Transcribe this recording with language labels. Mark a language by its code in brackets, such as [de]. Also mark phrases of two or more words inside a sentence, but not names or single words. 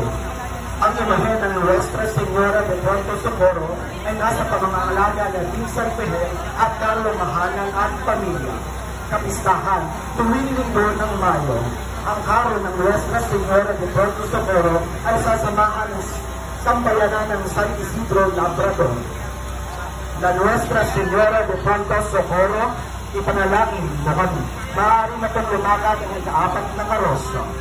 [tl] Ang imahe ng Nuestra Señora de Pronto Socorro ay nasa pamangalaga ng San Felipe at Kalumahanan at Pamilya. Kapistahan, tuwing linggo ng Mayo, ang karo ng Nuestra Señora de Pronto Socorro ay sasamahan ng sambayanan ng San Isidro Labrador. La Nuestra Señora de Pronto Socorro, ipanalangin mo kami. Maaari na itong lumakad ang ika-4 na karosa.